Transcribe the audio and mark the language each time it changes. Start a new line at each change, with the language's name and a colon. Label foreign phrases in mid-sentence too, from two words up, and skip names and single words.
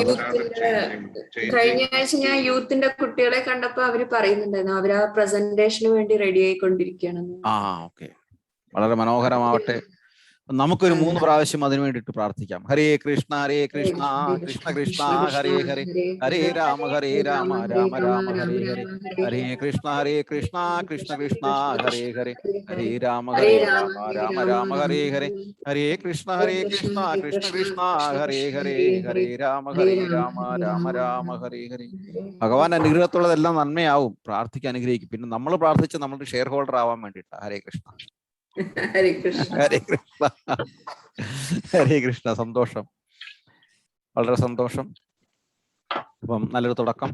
Malayalam: കഴിഞ്ഞ ആഴ്ച ഞാൻ യൂത്തിന്റെ കുട്ടികളെ കണ്ടപ്പോ അവര് പറയുന്നുണ്ടായിരുന്നു അവര് ആ പ്രസന്റേഷന് വേണ്ടി റെഡി ആയിക്കൊണ്ടിരിക്കുകയാണെന്ന്. ഓക്കെ, വളരെ മനോഹരമാവട്ടെ. നമുക്കൊരു 3 പ്രാവശ്യം അതിനു വേണ്ടിയിട്ട് പ്രാർത്ഥിക്കാം.
Sanskrit: ഹരേ കൃഷ്ണ കൃഷ്ണ കൃഷ്ണ ഹരേ ഹരേ, ഹരേ രാമ രാമ രാമ ഹരേ ഹരേ, ഹരേ കൃഷ്ണ കൃഷ്ണ കൃഷ്ണ ഹരേ ഹരേ, ഹരേ രാമ രാമ രാമ ഹരേ ഹരേ, ഹരേ കൃഷ്ണ കൃഷ്ണ ഹരേ ഹരേ, ഹരേ രാമ രാമ രാമ ഹരേ ഹരേ.
Malayalam: ഭഗവാൻ അനുഗ്രഹത്തുള്ളതെല്ലാം നന്മയാവും. പ്രാർത്ഥിക്കാൻ അനുഗ്രഹിക്കും. പിന്നെ നമ്മൾ പ്രാർത്ഥിച്ച് നമ്മളുടെ
English: share holder
Malayalam: ആവാൻ വേണ്ടിയിട്ടാണ്. ഹരേ കൃഷ്ണ. ഹരേ കൃഷ്ണ. ഹരേ കൃഷ്ണ. ഹരേ കൃഷ്ണ. സന്തോഷം, വളരെ സന്തോഷം. അപ്പം നല്ലൊരു തുടക്കം.